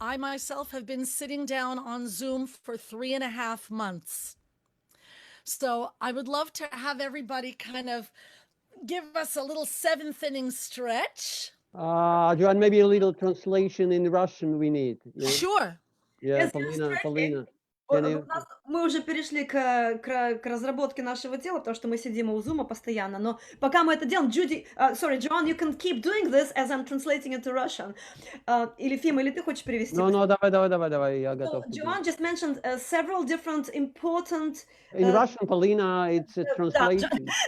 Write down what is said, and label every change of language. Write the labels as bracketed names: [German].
[English] I myself have been sitting down on Zoom for 3.5 months. So I would love to have everybody kind of give us a little 7th inning stretch. Joanne, maybe a little translation in Russian we need. Yeah? Sure. Yeah, Yes, Paulina. [Russian] Мы уже перешли к разработке нашего дела, потому что мы сидим у Zoom постоянно, но пока мы это делаем, [English] Joanne, you can keep doing this as I'm translating into Russian. [Russian] Или Фима, или ты хочешь перевести? No, давай, я готов. [English] Joanne just mentioned several different important... In Russian, Paulina, it's a translation.